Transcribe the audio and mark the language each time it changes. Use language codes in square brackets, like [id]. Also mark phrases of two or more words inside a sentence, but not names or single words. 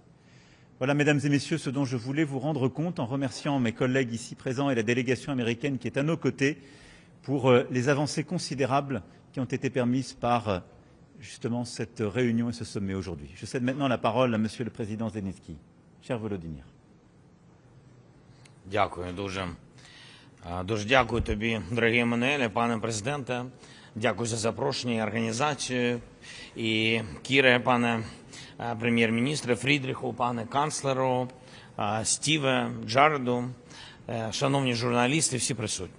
[fr] Voilà, mesdames et messieurs, ce dont je voulais vous rendre compte en remerciant mes collègues ici présents et la délégation américaine qui est à nos côtés pour les avancées considérables qui ont été permises par justement cette réunion et ce sommet aujourd'hui. Je cède maintenant la parole à Monsieur le Président Zelenskiy. Cher Volodymyr. [uk] Дякую дуже. Дуже дякую тобі, дорогі Еммануеле, пане президенте. Дякую за запрошення і організацію. І Кіре, пане прем'єр-міністре, Фрідріху, пане канцлеру, Стіве, Джареду, шановні журналісти, всі присутні.